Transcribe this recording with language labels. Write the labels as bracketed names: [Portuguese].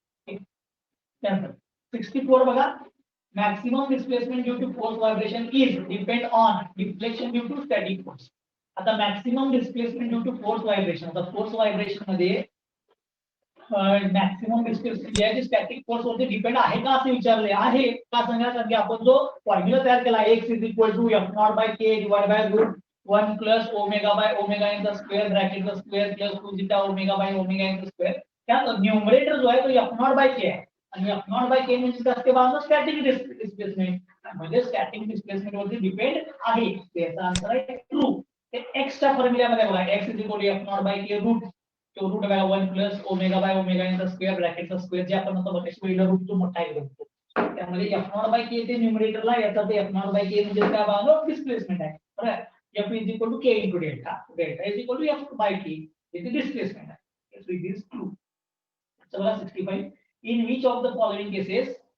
[English] त्यानंतर 64 बघा. Maximum displacement due to force vibration is depend on deflection due to static force. [Marathi] आता maximum displacement due to force vibration, आता force vibration मध्ये maximum displacement जे आहे static force वरती depend आहे का असं विचारले आहे. का सांगा? [English] कारण की आपण जो फॉर्म्युला तयार केला x is equal to f0 by k divide by root 1 plus omega by omega in the square bracket the square plus 2 zeta omega by omega in the square. [Marathi] त्यात न्यूमरेटर जो आहे तो f0 बाय k आहे आणि f0 bye k म्हणजे असते बाजूला static displacement. म्हणजे स्टॅटिक डिस्प्लेसमेंट वरती डिपेंड आहे. त्याचा आन्सर आहे ट्रू. ते x च्या फॉर्म्युल्यामध्ये बघा [English] x is equal to f0 by k root [Marathi] तो रूट बघा 1 plus omega by omega in the square ब्रॅकेटचा square जे आपण आता बघायचं पहिला रूट तो मोठा आहे बघतो त्यामध्ये f0 बाय k ते न्यूमरेटरला याचा ते f0 बाय k म्हणजे काय बाळा डिस्प्लेसमेंट आहे बरोबर f is equal to k into delta delta is equal to f bye k इथे डिस्प्लेसमेंट आहे [English] so it is true so 65 in which of the following cases